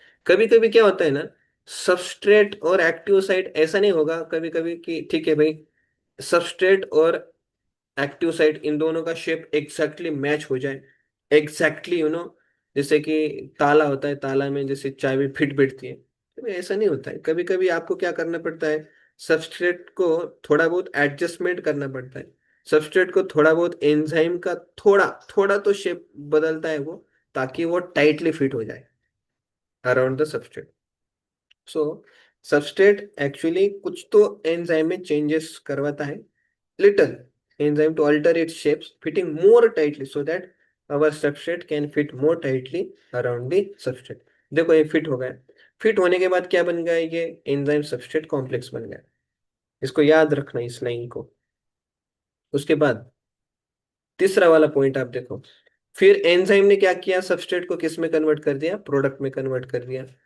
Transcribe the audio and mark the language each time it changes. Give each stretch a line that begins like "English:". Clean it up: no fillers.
Hindi: कभी कभी क्या होता है ना, सबस्ट्रेट और एक्टिव साइट ऐसा नहीं होगा कभी कभी कि ठीक है भाई, सबस्ट्रेट और एक्टिव साइट इन दोनों का शेप एग्जैक्टली मैच हो जाए, एग्जैक्टली जैसे कि ताला होता है, ताला में जैसे चाबी फिट बैठती है, तो ऐसा नहीं होता है। कभी कभी आपको क्या करना पड़ता है, सबस्ट्रेट को थोड़ा बहुत एडजस्टमेंट करना पड़ता है। सबस्ट्रेट को थोड़ा बहुत एंजाइम का थोड़ा थोड़ा तो शेप बदलता है वो, ताकि वो टाइटली फिट हो जाए
English: Around the substrate.
Hindi: So substrate actually कुछ तो एंजाइम में चेंजेस करवाता है,
English: little enzyme to alter its shapes, fitting more tightly so that our substrate can fit more tightly around the substrate।
Hindi: देखो ये फिट हो गया। फिट होने के बाद क्या बन गया, ये एंजाइम सबस्ट्रेट कॉम्प्लेक्स बन गया। इसको याद रखना इस लाइन को। उसके बाद तीसरा वाला पॉइंट आप देखो, फिर एंजाइम ने क्या किया, सबस्ट्रेट को किस में कन्वर्ट कर दिया, प्रोडक्ट में कन्वर्ट कर दिया।